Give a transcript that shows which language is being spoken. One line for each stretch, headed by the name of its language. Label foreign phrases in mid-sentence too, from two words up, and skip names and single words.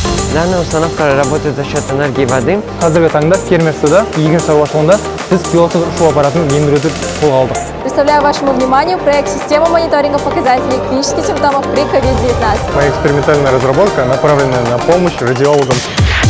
Russian: Данная установка работает за счет энергии воды.
Kazakh: Қазіргі таңда фермер суда егін шаруашылығында біз пилоттық ұшу аппаратын ендіруді қолға алдық.
Russian: Представляю вашему вниманию проект «Система мониторинга показателей клинических симптомов при COVID-19». Моя экспериментальная разработка направлена на помощь радиологам.